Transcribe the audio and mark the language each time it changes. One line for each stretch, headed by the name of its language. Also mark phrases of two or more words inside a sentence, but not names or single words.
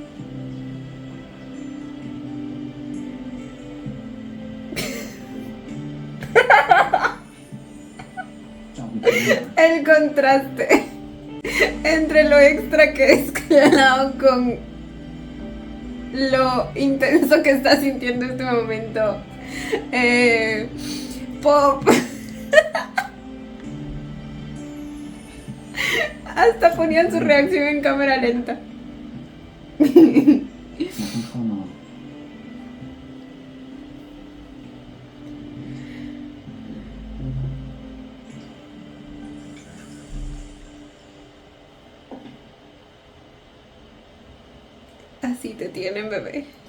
Spanish: El contraste entre lo extra que es Clown con lo intenso que está sintiendo en este momento. Pop. Hasta ponían su reacción en cámara lenta.
Thai: เราต้องเข้านอน
Spanish: Así te tienen, bebé.